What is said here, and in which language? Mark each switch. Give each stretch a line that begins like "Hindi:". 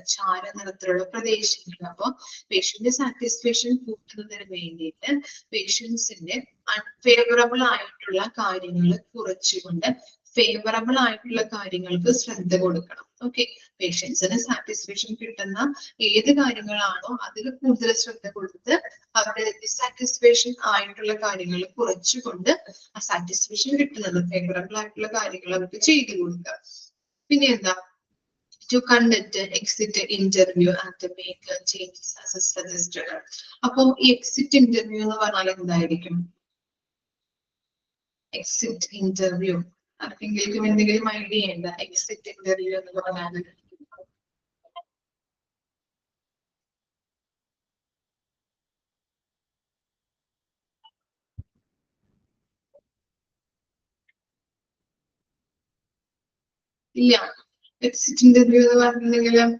Malayalam: ചാര നിറത്തിലുള്ള പ്രദേശങ്ങൾ. അപ്പൊ പേഷ്യന്റ് സാറ്റിസ്ഫാക്ഷൻ കൂട്ടുന്നതിന് വേണ്ടിയിട്ട് പേഷ്യൻസിന്റെ അൺഫേവറബിൾ ആയിട്ടുള്ള കാര്യങ്ങൾ കുറച്ചുകൊണ്ട് ഫേവറബിൾ ആയിട്ടുള്ള കാര്യങ്ങൾക്ക് ശ്രദ്ധ കൊടുക്കണം. ഓക്കെ, പേഷ്യൻസിന് സാറ്റിസ്ഫാക്ഷൻ കിട്ടുന്ന ഏത് കാര്യങ്ങളാണോ അതിൽ കൂടുതൽ ശ്രദ്ധ കൊടുത്ത് അവരുടെ ഡിസാറ്റിസ്ഫാക്ഷൻ ആയിട്ടുള്ള കാര്യങ്ങൾ കുറച്ചുകൊണ്ട് ആ സാറ്റിസ്ഫാക്ഷൻ കിട്ടുന്നത് ഫേവറബിൾ ആയിട്ടുള്ള കാര്യങ്ങൾ അവർക്ക് ചെയ്തു കൊടുക്കുക. പിന്നെ എന്താ?
English: To conduct exit interview and make changes as suggested.
Malayalam: അപ്പോ ഈ എക്സിറ്റ് ഇന്റർവ്യൂ എന്ന് പറഞ്ഞാൽ എന്തായിരിക്കും? എക്സിറ്റ് ഇന്റർവ്യൂ ആർക്കെങ്കിലും എന്തെങ്കിലും ഐഡിയ ഉണ്ട്? എക്സിറ്റ് ഇന്റർവ്യൂ എന്ന് പറഞ്ഞാൽ ഇല്ല. എക്സിറ്റ് ഇന്റർവ്യൂ എന്ന് പറഞ്ഞിട്ടുണ്ടെങ്കിൽ